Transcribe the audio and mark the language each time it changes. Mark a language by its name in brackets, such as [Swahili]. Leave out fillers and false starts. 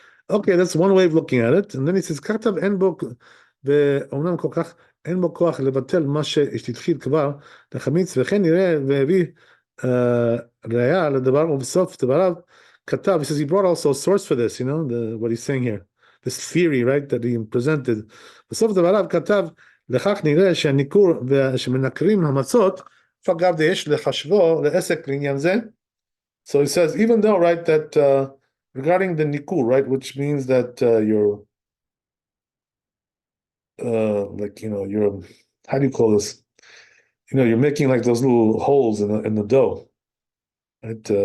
[English] Okay, that's one way of looking at it. And then he says, [Hebrew] כתב אין בו, ואומנם כל כך אין בו כוח לבטל מה שהתחיל כבר לחמיץ, וכן נראה והביא ראיה לדבר, ובסוף דבריו כתב, [English] he says he brought also a source for this, what he's saying here, this theory, right, that he presented. [Hebrew] בסוף דבריו כתב, לכך נראה שהניכור שמנקרים המצות, אגב יש לחשבו לעסק לעניין זה. [English] So he says, even though, right, that regarding the nikur, right, which means that you're like, you're, how do you call this? You're making like those little holes in the dough, right?